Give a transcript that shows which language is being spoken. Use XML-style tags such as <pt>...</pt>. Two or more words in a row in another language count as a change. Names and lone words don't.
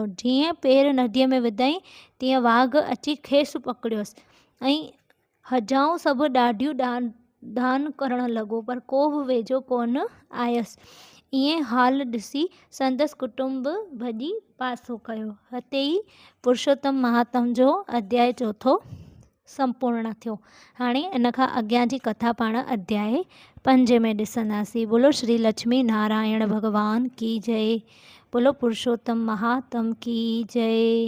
<sd>जीअं पेर नदीअ में विधई तीअं वाघ अची खेसि पकड़ियोसि ऐं हजाऊं सभु ॾाढियूं दान करणु लॻो, पर को बि वेझो कोन आयसि। ईअं हाल ॾिसी संदसि कुटुंब भॼी पासो कयो। हिते ई पुरुषोत्तम महात्म जो अध्याय चौथो संपूर्ण थियो। हाणे इन खां अॻियां जी कथा पाण अध्याय 5 में ॾिसंदासीं।</sd> <hi>बोलो श्री लक्ष्मी नारायण भॻवान की जय। बोलो पुरुषोत्तम महात्म की जय।</hi>